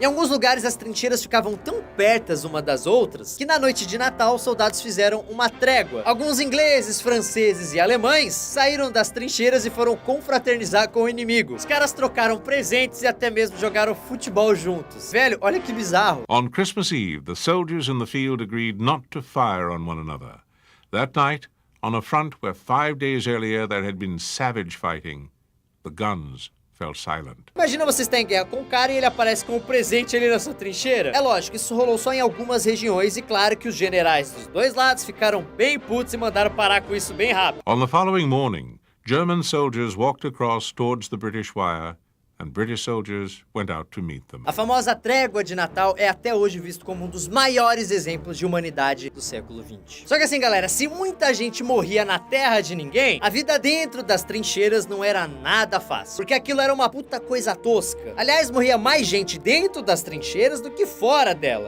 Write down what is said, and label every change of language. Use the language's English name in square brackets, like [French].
[Portuguese] Em alguns lugares as trincheiras ficavam tão pertas uma das outras que na noite de Natal os soldados fizeram uma trégua. Alguns ingleses, franceses e alemães saíram das trincheiras e foram confraternizar com o inimigo. Os caras trocaram presentes e até mesmo jogaram futebol juntos. Velho, olha que bizarro. [English] On Christmas Eve, the soldiers in the field agreed not to fire on one another. That night, on a front where 5 days earlier there had been savage fighting, the guns fell silent. [Portuguese] Imagina você estar em guerra com um cara e ele aparece com um presente ali na sua trincheira. É lógico, isso rolou só em algumas regiões e claro que os generais dos dois lados ficaram bem putos e mandaram parar com isso bem rápido. [English] On the following morning, German soldiers walked across towards the British wire and British soldiers went out to meet them. [Portuguese] A famosa trégua de Natal é até hoje visto como um dos maiores exemplos de humanidade do século XX. Só que assim, galera, se muita gente morria na terra de ninguém, a vida dentro das trincheiras não era nada fácil, porque aquilo era uma puta coisa tosca. Aliás, morria mais gente dentro das trincheiras do que fora dela.